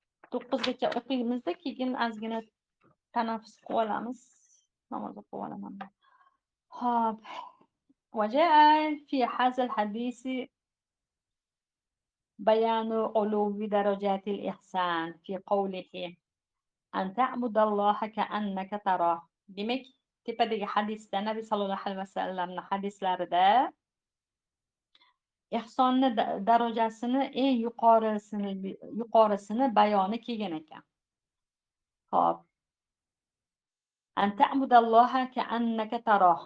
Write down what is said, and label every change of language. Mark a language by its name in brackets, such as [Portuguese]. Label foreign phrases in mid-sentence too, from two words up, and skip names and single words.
[Uzbek] 9gacha o'qiymizda, keyin ozgina tanaffus qilib olamiz. Namoz o'qib olaman. Xo'p. [Arabic] وجاء في هذا الحديث بيان علو درجات الإحسان في قوله أن تعبد الله كأنك تراه. [Uzbek] Demak, tepadagi hadisda Nabiy [Arabic] صلى الله عليه وسلم [Uzbek] hadislarida ihsonni darajasini eng yuqorisini bayoni kelgan ekan. Xo'p. [Arabic] أن تعبد الله كأنك تراه.